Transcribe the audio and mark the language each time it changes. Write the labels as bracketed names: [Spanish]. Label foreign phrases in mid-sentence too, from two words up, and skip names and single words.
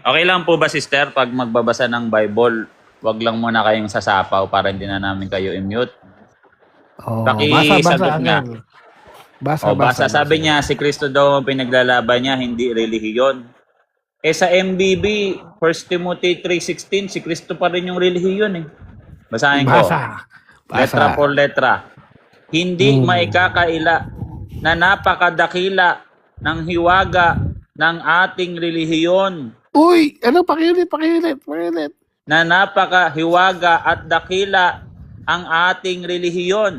[Filipino] Okay lang po ba, sister, pag magbabasa ng Bible, wag lang muna kayong sasapaw para hindi na namin kayo i-mute. Oh, Pakisagot nga. Basa. Sabi niya, si Kristo daw ang pinaglalaban niya, hindi relihiyon. Sa MBB, 1 Timothy 3:16, si Kristo pa rin yung relihiyon eh. Basahin ko. [Spanish] Letra por letra. [Filipino] Hindi maikakaila na napakadakila ng hiwaga ng ating relihiyon, Uy, ano, pakiulit. na napakahiwaga at dakila ang ating relihiyon.